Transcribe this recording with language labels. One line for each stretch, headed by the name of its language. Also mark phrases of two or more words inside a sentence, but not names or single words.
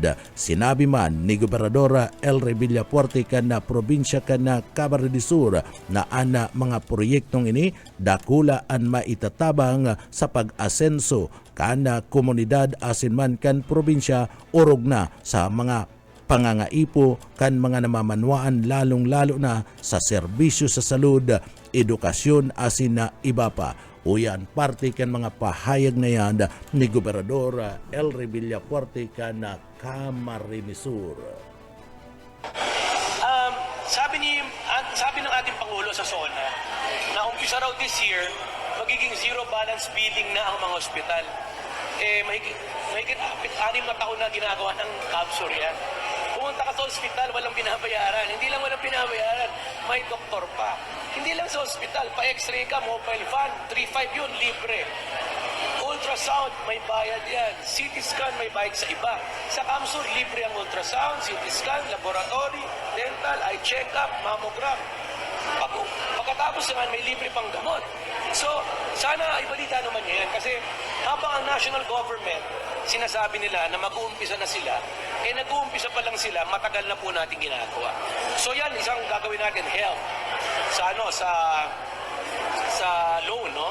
Bikol: Sinabi man ni Gobernadora El Rey Villafuerte kan na probinsya kan na Camarines Sur na ana mga proyektong ini dakula ang maitatabang sa pag-asenso kan na komunidad asin man kan probinsya urog na sa mga pangangaipo kan mga namamanwaan lalong-lalo na sa serbisyo sa salud, edukasyon asin na iba pa. Uyan parte kan mga pahayag na yan ni Gobernador El Rey Villafuerte kan na Camarines Sur.
Filipino: Sabi ng ating Pangulo sa SONA na umpisa raw
English: this year
Filipino: magiging zero balance billing na ang mga ospital. Mahigit 6 na taon na ginagawa ng CABSUR yan. Pumunta ka sa ospital, walang binabayaran. Hindi lang walang binabayaran, may doktor pa. Hindi lang sa ospital, pa-x-ray ka,
English: mobile van,
Filipino: 3.5 yun, libre. Ultrasound, may bayad yan.
English: CT scan,
Filipino: may bayad sa iba. Sa CABSUR, libre ang ultrasound,
English: CT scan, laboratory, dental, eye check-up, mammogram.
Filipino: Pagkatapos naman, may libre pang gamot. So, sana ibalita naman yan kasi habang ang
English: national government,
Filipino: sinasabi nila na mag-uumpisa na sila, nag-uumpisa pa lang sila, matagal na po natin ginagawa. So yan, isang gagawin natin, health, sa loan, no?